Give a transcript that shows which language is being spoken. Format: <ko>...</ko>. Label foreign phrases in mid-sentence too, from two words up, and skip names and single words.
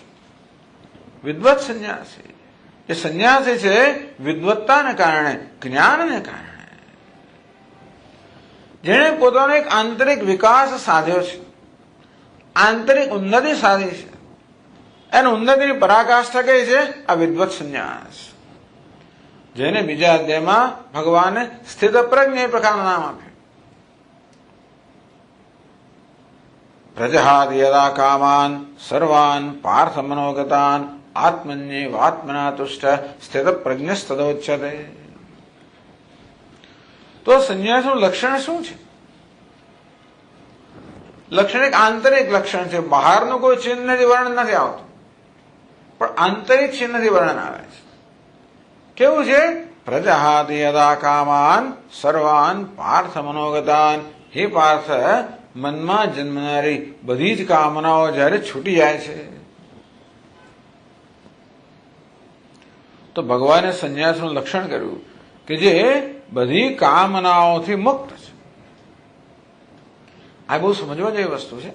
<gu>વિદ્વત સંન્યાસી એ સંન્યાસી છે વિદ્વત્તાને કારણે, જ્ઞાનને કારણે, જેણે પોતાનો એક આંતરિક વિકાસ સાધ્યો છે, આંતરિક ઉન્નતિ સાધી છે. એની ઉન્નતિની પરાકાષ્ઠા કઈ છે? આ વિદ્વત સંન્યાસ, જેને બીજા અધ્યાયમાં ભગવાને સ્થિત પ્રજ્ઞ એ પ્રકારનું નામ આપ્યું.</gu> <sa>પ્રજહાદ યદા કામાન સર્વાન પાર્થ મનોગતાન આત્મન્યેવાત્મના તુષ્ટ સ્થિત પ્રજ્ઞસ્તદોચ્યતે.</sa> <gu>તો સંન્યાસનું લક્ષણ શું છે? લક્ષણ એક આંતરિક લક્ષણ છે. બહારનું કોઈ ચિહ્નથી વર્ણન નથી આવતું, પણ આંતરિક ચિહ્નથી વર્ણન આવે છે. કેવું છે?</gu> <sa>પ્રજહાદ યદા કામાન સર્વાન પાર્થ મનોગતાન.</sa> <gu>હે પાર્થ, મનમાં જન્મનારી બધી જ કામનાઓ જ્યારે છૂટી જાય છે, તો ભગવાને સંન્યાસનું લક્ષણ કર્યું કે જે બધી કામનાઓથી મુક્ત છે. આ બહુ સમજવા જેવી વસ્તુ છે.</gu>